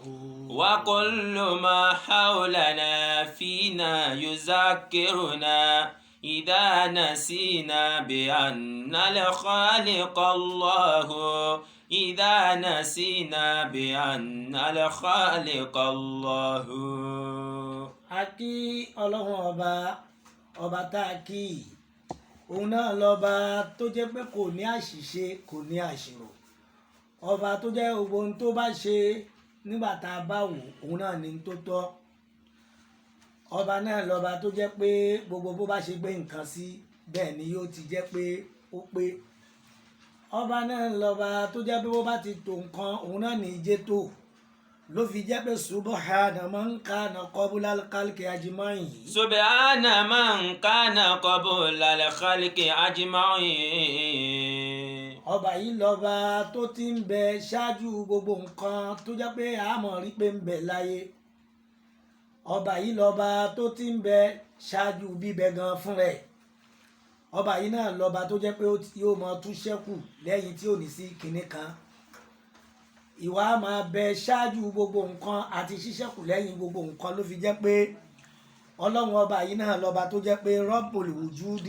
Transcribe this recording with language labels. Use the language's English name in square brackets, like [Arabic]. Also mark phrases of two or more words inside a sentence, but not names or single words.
[Arabic] وكل ما حولنا فينا يذاكرنا إذا نسينا بأن الخالق الله. إذا نسينا بأن الخالق الله. [Yoruba] A kí ọlọ́run ọba tá a kí òun náà lọ́ba tó jẹ́ pé kò ní àṣìṣe, kò ní àṣìrò. Ọba tó jẹ́ gbogbo ohun tó bá ṣe nígbà tá a bá wò òun náà ní tó tọ́. Ọba náà lọ́ba tó jẹ́ pé gbogbo bó bá ṣe gbé nǹkan sí bẹ́ẹ̀ ni yóò ti jẹ́ pé ó pé. Ọba náà lọ́ba tó jẹ́ pé bó bá ti tò nǹkan òun náà ní ìjẹ́ tó. Ló fi jẹ́ pé [Arabic] سبحان من كان قبل الخلق أجمعين. سبحان من كان قبل الخلق أجمعين. [Yoruba] ọba yìí lọ́ba tó ti ń bẹ ṣáájú gbogbo nǹkan tó jẹ́ pé àmọ́ rí pé ń bẹ láyé ọba yìí lọ́ba tó ti ń bẹ ṣáájú bíbẹ gan fún rẹ̀ ọba yìí náà lọ́ba tó jẹ́ pé yóò mọ tún ṣẹ́kù lẹ́yìn tí ò ní sí kinní kan ìwà máa bẹ ṣáájú gbogbo nǹkan àti ṣíṣẹ́kù lẹ́yìn gbogbo nǹkan ló fi jẹ́ pé ọlọ́run ọba yìí náà lọ́ba tó jẹ́ pé [Arabic] رب الوجود